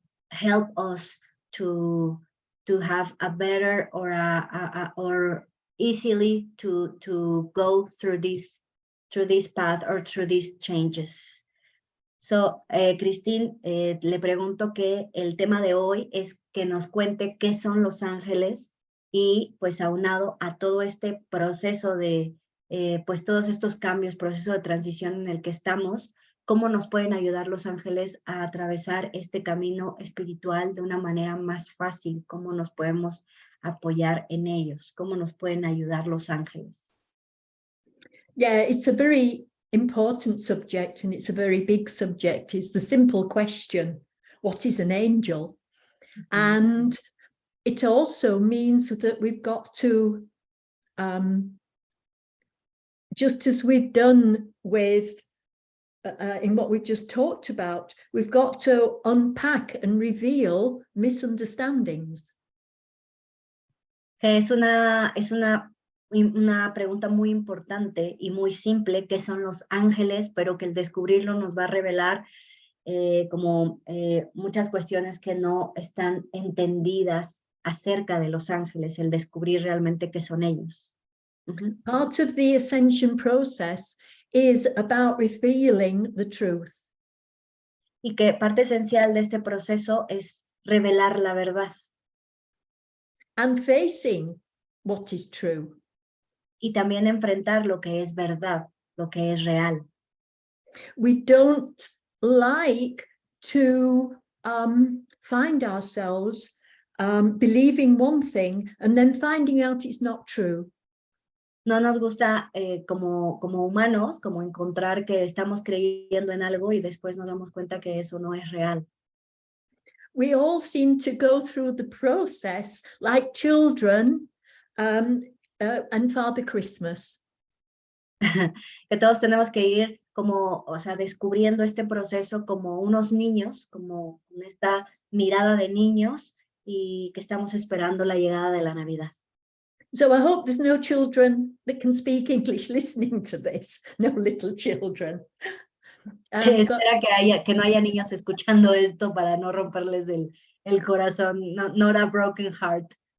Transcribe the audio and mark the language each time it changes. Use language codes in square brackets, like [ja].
[en] help us to have a better or easily to go through this path or through these changes. [es] So, Christine, le pregunto que el tema de hoy es que nos cuente qué son los ángeles y pues aunado a todo este proceso de pues todos estos cambios, proceso de transición en el que estamos, cómo nos pueden ayudar los ángeles a atravesar este camino espiritual de una manera más fácil, cómo nos podemos apoyar en ellos, cómo nos pueden ayudar los ángeles. [en] Yeah, it's a very important subject and it's a very big subject. It's the simple question, what is an angel? And it also means that we've got to, just as we've done with in what we've just talked about, we've got to unpack and reveal misunderstandings. [es] Es una pregunta muy importante y muy simple, ¿qué son los ángeles? Pero que el descubrirlo nos va a revelar como muchas cuestiones que no están entendidas acerca de los ángeles, el descubrir realmente qué son ellos. [en] Part of the ascension process is about revealing the truth. [es] Y que parte esencial de este proceso es revelar la verdad. [en] And facing what is true. [es] Y también enfrentar lo que es verdad, lo que es real. [en] We don't like to find ourselves believing one thing and then finding out it's not true. [es] No nos gusta como humanos, como encontrar que estamos creyendo en algo y después nos damos cuenta que eso no es real. [en] We all seem to go through the process like children and Father Christmas. [es] Que todos tenemos que ir como, o sea, descubriendo este proceso como unos niños, como con esta mirada de niños y que estamos esperando la llegada de la Navidad. [en] So I hope there's no children that can speak English listening to this, no little children. But [es] Espera que no haya niños escuchando esto para no romperles el corazón, [en] not a broken heart.